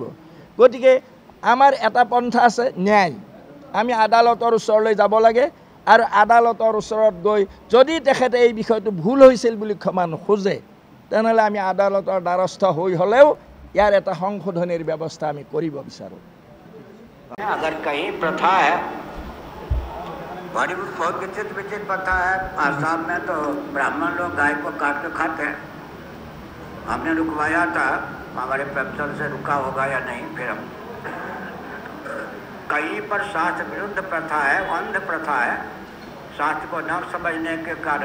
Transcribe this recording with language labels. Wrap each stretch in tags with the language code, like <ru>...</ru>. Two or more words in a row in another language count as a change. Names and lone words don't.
<as>গতিকে আমাৰ এটা পন্থা আছে ন্যায়। আমি আদালতৰ ওচৰলৈ যাব লাগে আৰু আদালতৰ ওচৰত গৈ যদি তেখেতে এই বিষয়টো ভুল হৈছিল বুলি ক্ষমা নোখোজে তেনেহ'লে আমি আদালতৰ দ্বাৰস্থ হৈ হ'লেও ইয়াৰ এটা সংশোধনীৰ ব্যৱস্থা আমি কৰিব বিচাৰোঁ।</as> <hi>अगर कहीं प्रथा है, बॉलीवुड बहुत विचित्र प्रथा है। आसाम में तो ब्राह्मण लोग गाय को काट के खाते हैं। हमने रुकवाया था, हमारे प्रोफेसर से रुका होगा या नहीं, फिर हम कहीं पर शास्त्र विरुद्ध प्रथा है, अंध प्रथा है, शास्त्र को न समझने के कारण।</hi>